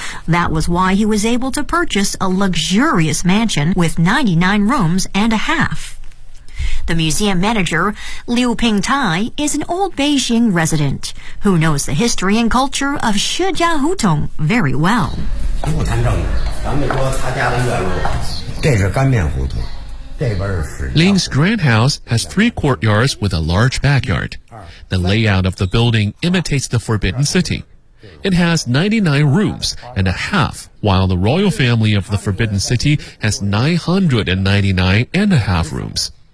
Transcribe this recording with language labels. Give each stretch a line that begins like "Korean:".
English: That was why he was able to purchase a luxurious mansion with 99 rooms and a half. The museum manager, Liu Pingtai, is an old Beijing resident who knows the history and culture of Shijia Hutong very well.
Chinese: 古坛正门，咱们说他家的院落，这是干面胡同，这边是。
English: Ling's grand house has three courtyards with a large backyard. The layout of the building imitates the Forbidden City. It has 99 rooms and a half, while the royal family of the Forbidden City has 999 and a half rooms.